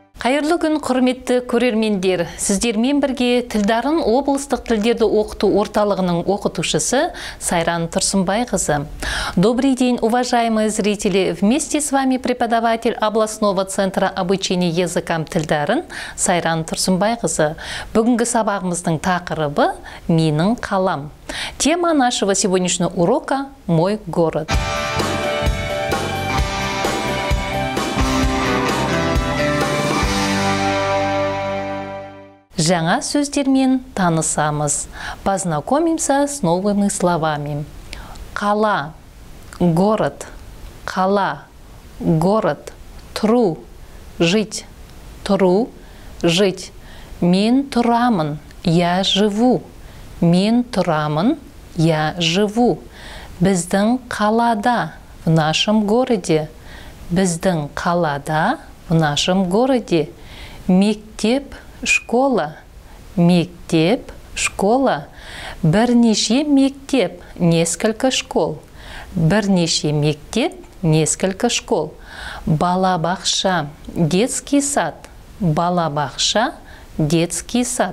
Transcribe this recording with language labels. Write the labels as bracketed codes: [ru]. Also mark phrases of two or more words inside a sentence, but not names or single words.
[kk] Қайырлы күн, құрметті көрермендер. Сіздермен бірге Тілдарын облыстық тілдерді оқыту орталығының оқытушысы Сайран Тұрсынбайқызы. [ru] Добрый день, уважаемые зрители. Вместе с вами преподаватель областного центра обучения языкам Тілдарын Сайран Тұрсынбайқызы. [kk] Бүгінгі сабағымыздың тақырыбы «Менің қалам». [ru] Тема нашего сегодняшнего урока «Мой город». [kk] Жаңа сөздермен танысамыз. [ru] Познакомимся с новыми словами. [kk] Қала, город, қала, город, тұру, жить, тұру, жить. Мен тұрамын, [ru] я живу. [kk] Мен тұрамын, [ru] я живу. [kk] Біздің қалада, [ru] в нашем городе. [kk] Біздің қалада, [ru] в нашем городе. [kk] Мектеп, школа, мектеп, школа. Бірнеше мектеп, [ru] несколько школ. [kk] Бірнеше мектеп, [ru] несколько школ. [kk] Балабақша, [ru] детский сад. [kk] Балабақша, [ru] детский сад.